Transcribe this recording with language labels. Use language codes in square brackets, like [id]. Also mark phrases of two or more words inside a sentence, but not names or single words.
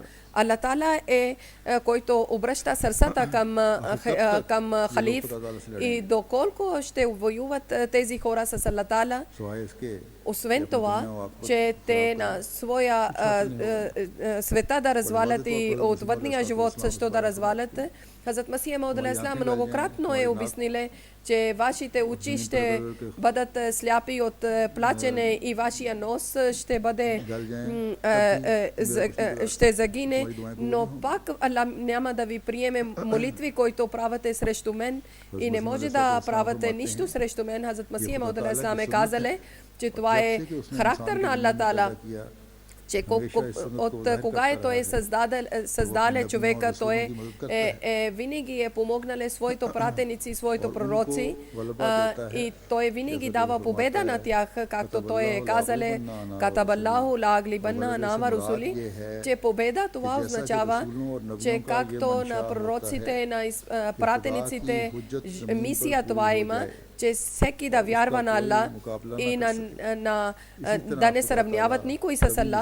[bg] Аллах Таала е който обръща сърцата към халиф и доколко ще воюват тези хора с Аллах Таала. Освен това, че те на своя света да развалят и от вътрешния живот също да развалят, Хазрат Масих Мауд [ar] عليه السلام [bg] многократно е обяснил, че вашите очи ще бъдат сляпи от плачене и вашия нос ще бъде ще загине, но пак Аллах няма да ви приеме молитви, които правите срещу мен и не може да правите нищо срещу мен. Хазрат Масих Мауд [ar] عليه السلام [bg] е казали, че това е характер на Аллах Таала, че от кога той създаде човека, той винаги е помогнал своите пратеници, своите пророци и той винаги дава победа на тях, както той е казал, [ar] كتب الله لأغلبن أنا ورسلي, [bg] че победа това означава, че както на пророците, на пратениците мисия това има, че всеки да вярва на Аллах и да не сравняват никой с Аллах.